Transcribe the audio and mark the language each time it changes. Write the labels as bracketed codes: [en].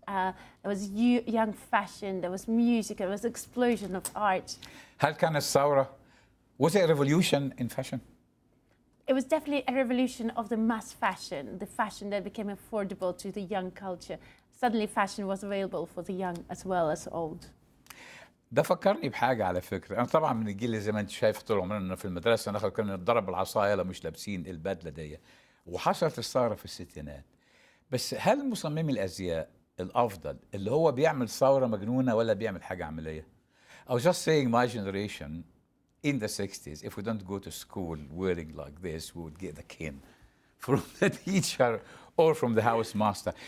[en] There was young fashion, there was music, there was explosion of art. [ar] هل كانت الثورة? [en] Was it a revolution in fashion? It was definitely a revolution of the mass fashion, the fashion that became affordable to the young culture. Suddenly fashion was available for the young as well as old. [ar] ده فكرني بحاجة على فكرة. أنا طبعا من الجيل اللي زي ما أنت شايف طول عمرنا في المدرسة ناخد كنا نتضرب بالعصاية لو مش لابسين البدلة دي. وحصلت الثورة في الستينات. بس هل مصممي الأزياء الأفضل اللي هو بيعمل ثورة مجنونة ولا بيعمل حاجة عملية؟ [en] I was just saying my generation in the 60s, if we don't go to school wearing like this, we would get the cane from the teacher or from the housemaster.